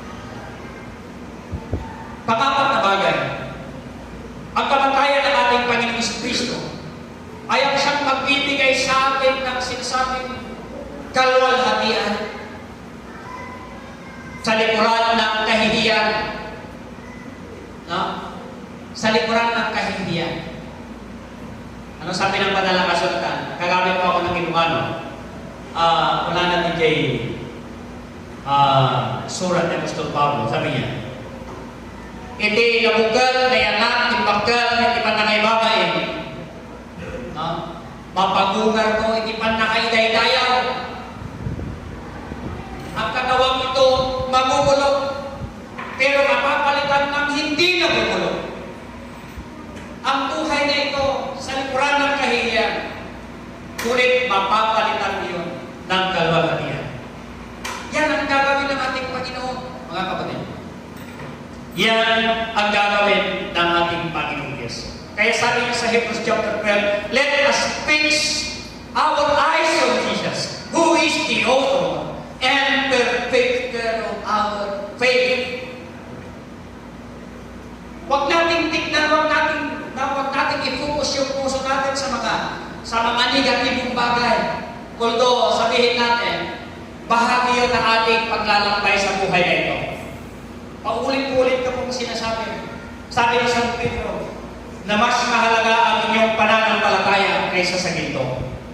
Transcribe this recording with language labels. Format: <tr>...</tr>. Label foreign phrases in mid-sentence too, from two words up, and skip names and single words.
<tl>Pangapat na bagay, ang kamatayan ng ating Panginoong Jesucristo ay ang siyang magbibigay sa atin ng sinasabing kalwalhatian sa likuran ng kahihiyan. No? Sa likuran ng kahihiyan. Ano sabi ng Banalang Kasulatan? Kagamit po ako ng Ilocano.</tl> <ilo>Wala na ni Jay surat ni Apostol Pablo. Sabi niya, iti nabugal na yanak, timbakal, iti panangaybabain. No? Mapagungar ko, iti panakaiday-dayaw.</ilo> <tl>Ang katawang ito magugulog, pero mapapalitan ng hindi nagugulog. Ang buhay na ito sa likuran ng kahihiyan, ngunit mapapalitan iyon ng kalwalhatian. Yan ang gagawin ng ating Panginoon, mga kapatid. Yan ang gagawin ng ating Panginoong Diyos. Kaya sabi niya sa</tl> <en>Hebrews chapter 12, let us fix our eyes on Jesus, who is the author and perfecter of our faith.</en> <tl>Huwag nating tignan, huwag nating i-focus yung puso natin sa mga negatibong bagay. Although, sabihin natin, bahagi yun ng ating paglalakbay sa buhay na ito. Paulit-ulit ka pong sinasabi. Sabi ni San Pedro, na mas mahalaga ang inyong pananampalataya kaysa sa ginto.</tl>